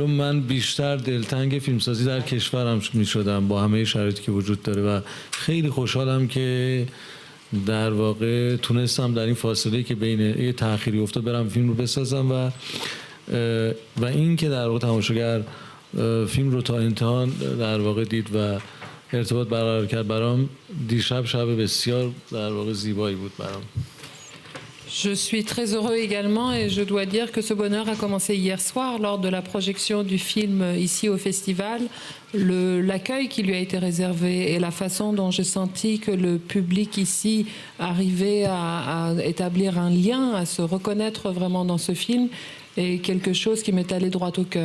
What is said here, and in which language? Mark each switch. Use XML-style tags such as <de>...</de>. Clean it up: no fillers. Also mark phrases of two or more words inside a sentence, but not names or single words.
<fa>من بیشتر دلتنگ فیلمسازی در کشورم میشدم با همه شرایطی که وجود داره و خیلی خوشحالم که در واقع تونستم در این فاصله که بین یه تأخیری افتاد برم فیلم رو بسازم و و این که در واقع تماشاگر فیلم رو تا انتها در واقع دید و ارتباط برقرار کرد برام دیشب شب بسیار در واقع زیبایی بود برام.</fa> <fr>Je suis très heureux également et je dois dire que ce bonheur a commencé hier soir lors de la projection du film ici au festival. L'accueil qui lui a été réservé et la façon dont j'ai senti que le public ici arrivait à établir un lien, à se reconnaître vraiment dans ce film est quelque chose qui m'est allé droit au cœur.</fr>